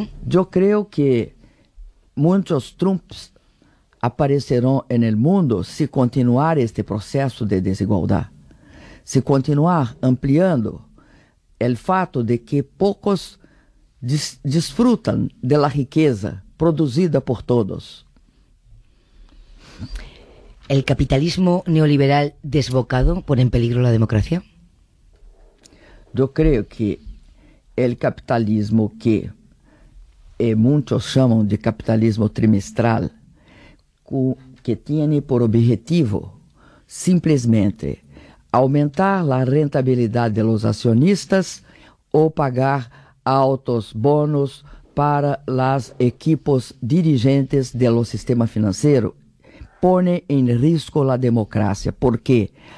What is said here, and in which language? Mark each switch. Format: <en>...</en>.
<pt>Eu creio que muitos Trumps aparecerão no mundo se continuar este processo de desigualdade, se continuar ampliando o fato de que poucos desfrutam da riqueza produzida por todos.</pt> <es>¿El capitalismo neoliberal desbocado pone en peligro la democracia?</es> <pt>Eu creio que o capitalismo que muitos chamam de capitalismo trimestral, que tem por objetivo simplesmente aumentar a rentabilidade dos acionistas ou pagar altos bônus para os equipos dirigentes do sistema financeiro, põe em risco a democracia. Por quê?</pt>